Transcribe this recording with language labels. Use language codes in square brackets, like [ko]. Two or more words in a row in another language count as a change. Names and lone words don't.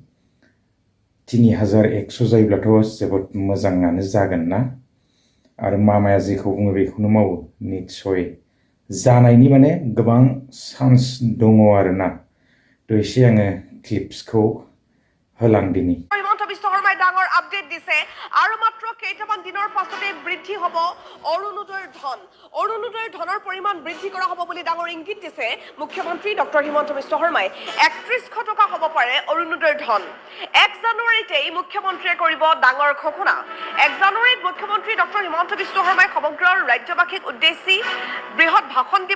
[brx] 3100 जायोब्लाथ' जोबोद मोजाङानो जागोन ना आरो मामाया जेखौ बुङो बेखौनो मावो निश्चय जानायनि माने गोबां चान्स दङ आरोना थ' एसे आङो क्लिप्सखौ होलांदिनि [as] হিমন্ত বিশ্ব শৰ্মাই ডাঙৰ আপডেট দিছে আৰু মাত্ৰ কেইটামান দিনৰ পাছতে বৃদ্ধি হ'ব অৰুণোদয়ৰ ধনৰ পৰিমাণ বৃদ্ধি কৰা হ'ব বুলি ডাঙৰ ইংগিত দিছে মুখ্যমন্ত্ৰী ডক্টৰ হিমন্ত বিশ্ব শৰ্মাই 3100 টকা হ'ব পাৰে অৰুণোদয়ৰ ধন 1 জানুৱাৰীতেই মুখ্যমন্ত্ৰীয়ে কৰিব ডাঙৰ ঘোষণা 1 জানুৱাৰীত মুখ্যমন্ত্ৰী ডক্টৰ হিমন্ত বিশ্ব শৰ্মাই সমগ্ৰ ৰাজ্যবাসীক উদ্দেশ্যি বৃহৎ ভাষণ দিব